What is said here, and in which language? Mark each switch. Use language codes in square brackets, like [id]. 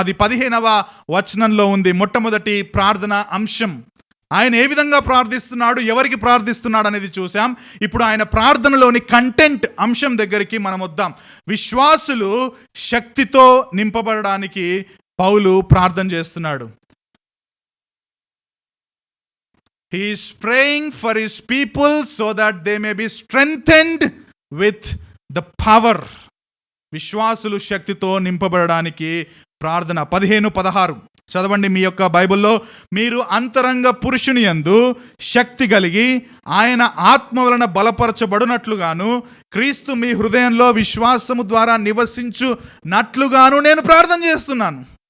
[te] అది 15వ వచనంలో ఉంది. మొట్టమొదటి ప్రార్థన అంశం. ఆయన ఏ విధంగా ప్రార్థిస్తున్నాడు, ఎవరికి ప్రార్థిస్తున్నాడు అనేది చూసాం. ఇప్పుడు ఆయన ప్రార్థనలోని కంటెంట్ అంశం దగ్గరికి మనం వద్దాం. విశ్వాసులు శక్తితో నింపబడడానికి పౌలు ప్రార్థన చేస్తున్నాడు. [en] He is praying for his people so that they may be strengthened with the power. [te] విశ్వాసులు శక్తితో నింపబడడానికి ప్రార్థన. 15-16 చదవండి మీ యొక్క బైబిల్లో. మీరు అంతరంగ పురుషుని యందు శక్తి కలిగి ఆయన ఆత్మ వలన బలపరచబడినట్లుగాను క్రీస్తు మీ హృదయంలో విశ్వాసము ద్వారా నివసించునట్లుగాను నేను ప్రార్థన చేస్తున్నాను.